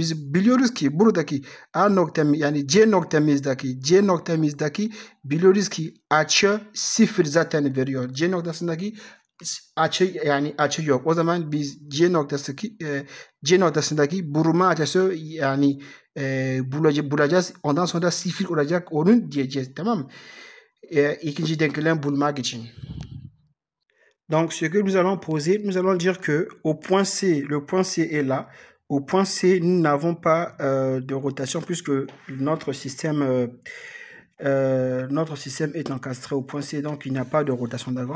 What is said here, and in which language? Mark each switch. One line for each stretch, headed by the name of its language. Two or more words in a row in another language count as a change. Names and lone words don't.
Turkish: Biz biliyoruz ki buradaki A noktamız yani C noktamızdaki biliyoruz ki açı 0 zaten veriyor. C noktasındaki açı yok. O zaman biz C noktasındaki buruma açısı yani bulacağız. Ondan sonra 0 olacak onun diyeceğiz, tamam mı? İkinci denklem bulmak için.
French: Donc, ce que nous allons poser, nous allons dire que au point C, le point C est là. Au point C, nous n'avons pas de rotation puisque notre système est encastré au point C, donc il n'y a pas de rotation, d'accord?